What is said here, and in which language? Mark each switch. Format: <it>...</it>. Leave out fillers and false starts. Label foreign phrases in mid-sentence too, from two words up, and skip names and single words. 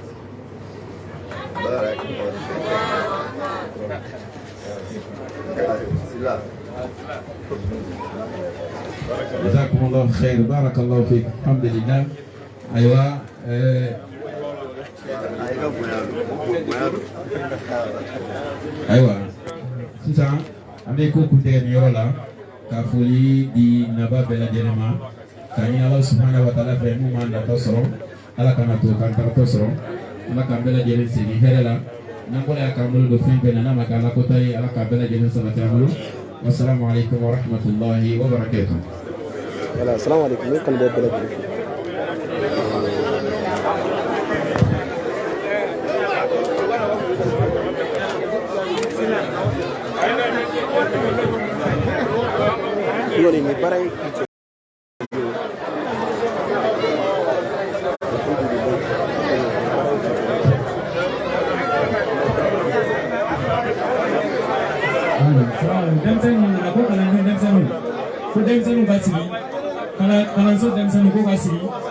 <ar>بارك الله جزاكم الله خير بارك الله فيك الحمد لله أيوة أيوة</ar> <bm>sisan an bɛ ko kuntɛgɛ nin yɔrɔ la ka foli di naba bɛɛ lajɛlen ma ka ɲini</bm> <ar>الله سبحانه وتعالى</ar> <bm>fɛ mun m'an natɔ sɔrɔ Ala kana to k'an tagatɔ sɔrɔ Ala k'an bɛɛ lajɛlen segin hɛrɛ la n'an bɔra yan k'an bolo don fɛn fɛn na n'a ma kɛ Ala kota ye Ala k'a bɛɛ lajɛlen sabati an bolo</bm> <ar>والسلام عليكم ورحمة الله وبركاته.</ar> <bm>Voilà,</bm> <ar>السلام عليكم</ar> <bm>ne kɔni bɛ bɛɛ lajɛlen fo. Kuni ni baara in kun cɛ. Denmisɛnninw a ko kalanden denmisɛnninw ko denmisɛnninw ka sigi kalanso denmisɛnninw ko ka sigi</bm>